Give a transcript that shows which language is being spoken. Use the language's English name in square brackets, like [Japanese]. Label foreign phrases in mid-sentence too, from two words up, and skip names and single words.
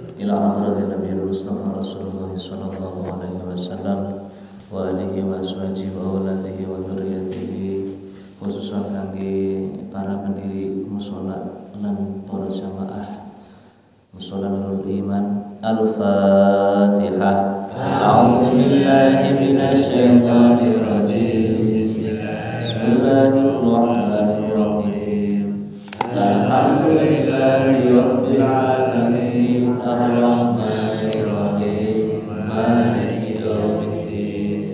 [Arabic] إلى حضرة النبي المصطفى رسول الله صلى الله عليه وسلم وآله وأزواجه وأولاده وذرياته خصوصا [Javanese] kangge para pendiri mushola lan para jamaah mushola Nurul Iman. [Arabic] Al-Fatihah. أعوذ بالله من الشيطان الرجيم. Bismillahirrahmanirrahim. الحمد لله رب العالمين. الرحمن الرحيم. مالك يوم الدين.